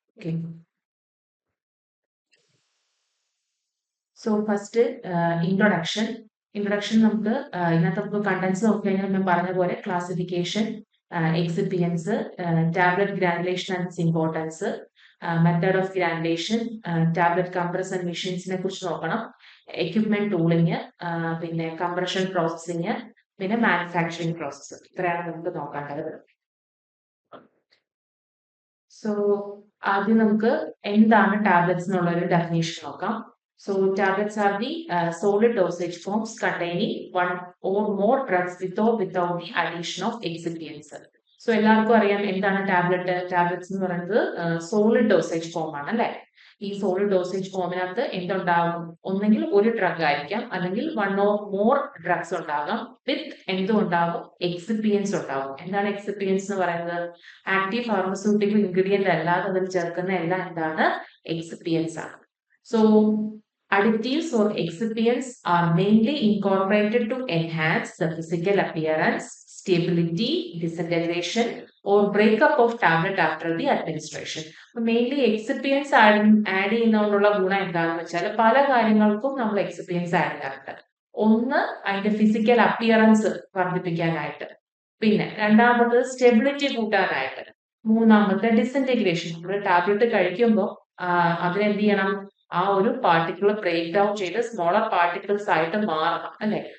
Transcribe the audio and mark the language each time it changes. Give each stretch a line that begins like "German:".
Malayalam: Okay, so first introduction നമുക്ക് ഇതിനകത്ത് നമുക്ക് കണ്ടൻസ് നോക്കിക്കഴിഞ്ഞാൽ ഞാൻ പറഞ്ഞ പോലെ classification, എക്സിപ്പിയൻസ്, tablet granulation and it's importance, method of granulation, tablet compressor മെഷീൻസിനെ കുറിച്ച് നോക്കണം, എക്യുപ്മെന്റ് ടൂളിങ്, പിന്നെ കംപ്രഷൻ പ്രോസസ്സിങ്, പിന്നെ മാനുഫാക്ചറിങ് പ്രോസസ്സ്. ഇത്രയാണ് നമുക്ക് നോക്കേണ്ടത്. സോ ആദ്യം നമുക്ക് എന്താണ് ടാബ്ലറ്റ്സ് എന്നുള്ള ഒരു ഡെഫിനേഷൻ നോക്കാം.
English: So tablets are the solid dosage forms containing one or more drugs with or without the addition of excipients.
Malayalam: So എല്ലാവർക്കും അറിയാം എന്താണ് ടാബ്ലറ്റ്സ് എന്ന് പറയുന്നത് സോളിഡ് ഡോസേജ് ഫോം ആണ് അല്ലെ. ഈ സോളിഡ് ഡോസേജ് ഫോമിനകത്ത് എന്തുണ്ടാകും? ഒന്നെങ്കിൽ ഒരു ഡ്രഗ് ആയിരിക്കാം, അല്ലെങ്കിൽ
English: one or more drugs
Malayalam: ഉണ്ടാകാം. വിത്ത് എന്തുണ്ടാകും? എക്സിപ്പിയൻസ് ഉണ്ടാകും. എന്താണ് എക്സിപ്പിയൻസ് എന്ന് പറയുന്നത്? ആക്റ്റീവ് ഫാർമസ്യൂട്ടിക്കൽ ഇൻഗ്രീഡിയന്റ് അല്ലാതെ അതിൽ ചേർക്കുന്ന എല്ലാം എന്താണ്? എക്സിപ്പിയൻസ് ആണ്.
English: So additives or excipients are mainly incorporated to enhance the physical appearance, stability, disintegration or breakup of tablet after the administration.
Malayalam: Mainly excipients add ചെയ്യുന്നതുകൊണ്ടുള്ള ഗുണം എന്താണെന്ന് വെച്ചാൽ പല കാര്യങ്ങൾക്കും നമ്മൾ excipients ആഡ് ചെയ്യാറുണ്ട്. ഒന്ന്, അതിന്റെ ഫിസിക്കൽ അപ്പിയറൻസ് വർദ്ധിപ്പിക്കാനായിട്ട്, പിന്നെ രണ്ടാമത് സ്റ്റെബിലിറ്റി കൂട്ടാനായിട്ട്, മൂന്നാമത്തെ ഡിസിൻറ്റഗ്രേഷൻ. നമ്മൾ ടാബ്ലറ്റ് കഴിക്കുമ്പോൾ അതിനെന്ത് ചെയ്യണം? ആ ഒരു പാർട്ടിക്കിൾ ബ്രേക്ക് ഡൗൺ ചെയ്ത് സ്മോളർ പാർട്ടിക്കിൾസ് ആയിട്ട് മാറണം അല്ലെ.